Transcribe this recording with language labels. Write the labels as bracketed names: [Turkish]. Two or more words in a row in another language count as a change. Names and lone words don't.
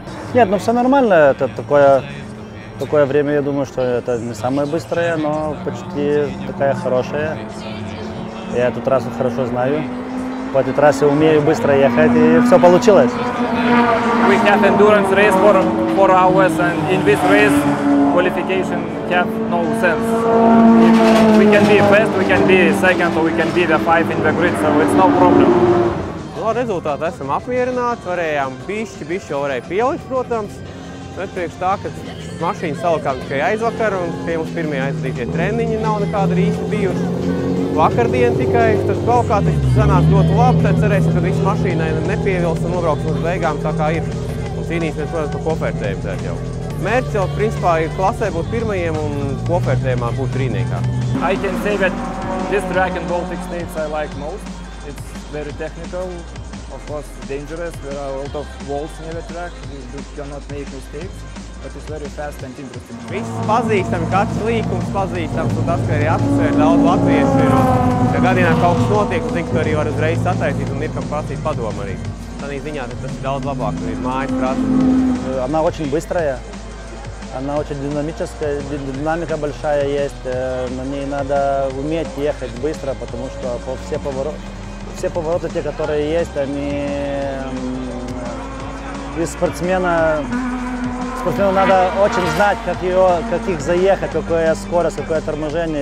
[Russian] Нет, ну все нормально, это такое время, я думаю, что это не самое быстрое, но почти такая хорошая. Я эту трассу хорошо знаю. По этой трассе умею быстро ехать, и все получилось. [English] We have endurance race for 4 hours, and in this race, qualification have no sense. We can be first, we can be second, or we can be the 5 in the grid, so it's no problem. [Latvian] Ar rezultātu esam apmierināti, varējām bišķi jau varēja pielikt, protams, bet priekš tā, ka mašīna salikām tikai aizvakar, un tie mums pirmie aizvadītie treniņi nav nekādi īsti bijuši. Vakardien tikai, tad kaut kā tas sanāca ļoti labi, tad cerēsim, ka viss mašīnai nepievils un nobrauksim uz beigām tā kā ir. Un cīnīsimies, protams, par kopvērtējumu tad jau. Mērķis jau, principā, ir klasē būt pirmajiem un kopvērtējumā būt brīvniekā. [English] I can say that this track in Baltic States I like most. It's very technical, of course dangerous. There are a lot of walls near the track. You cannot make mistakes, but it's very fast and interesting. [Latvian] Viss pazīstami, katrs līkums pazīstams, un tas, ka arī atmosfēra daudz latviešu ir. Ja gadījumā kaut kas notiek, un zinu, ka tu arī var uzreiz sataisīt un ir kam prasīt padomu arī. Tādā ziņā tas ir daudz labāk, un ir mājas prasa. [Russian] Она очень быстрая, она очень динамическая, динамика большая есть. На ней надо уметь ехать быстро, потому что все повороты, те, которые есть, они из спортсмена надо очень знать, как их заехать, какая скорость, какое торможение.